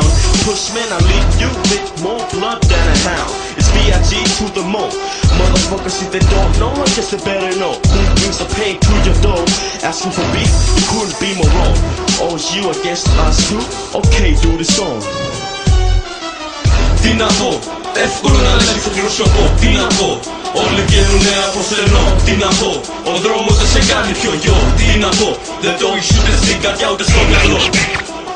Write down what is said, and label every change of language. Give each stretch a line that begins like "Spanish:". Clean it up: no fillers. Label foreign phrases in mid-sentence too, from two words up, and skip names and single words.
English: Push man, I leave you with more blood than a hound. It's B.I.G. to the mo. Motherfuckers, if they don't know, I guess they better know. Who brings the pain to your door? Asking for beef, you couldn't be more wrong. Oh, you against us too? Okay, do the song.
Greek: Τι να πω, εύκολο να λες το πρόσωπο. Τι να πω, όλοι βγαίνουνε από στενό. Τι να πω, ο δρόμος δεν σε κάνει πιο γιο. Τι να πω, δεν το έχεις ούτε στην καρδιά ούτε στο μυαλό.